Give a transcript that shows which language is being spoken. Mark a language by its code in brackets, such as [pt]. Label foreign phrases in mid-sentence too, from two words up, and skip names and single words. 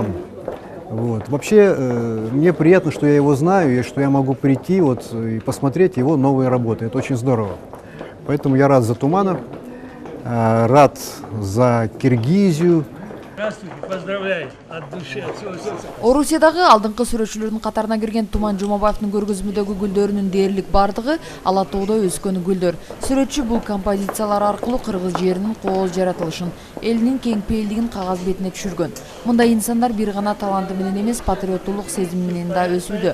[ru] Вот. Вообще, мне приятно, что я его знаю, и что я могу прийти и посмотреть его новые работы. Это очень здорово. Поэтому я рад за Тумана, рад за Киргизию. Здравствуйте, поздравляю от души, от всего сердца. [ky] Орусиядагы алдыңкы сүрөтчүлөрдүн катарына кирген Туман Жумабаевдин көргөзмөдөгү гүлдөрүнүн дээрлик бардыгы Ала тоодо өскөн гүлдөр. Сүрөтчү бул композициялар аркылуу кыргыз жеринин кооз жаратылышын, элинин кең пейилдигин кагаз бетине түшүргөн. Мындай инсандар бир гана таланты менен эмес, патриоттуулук сезими менен да өсүүдө.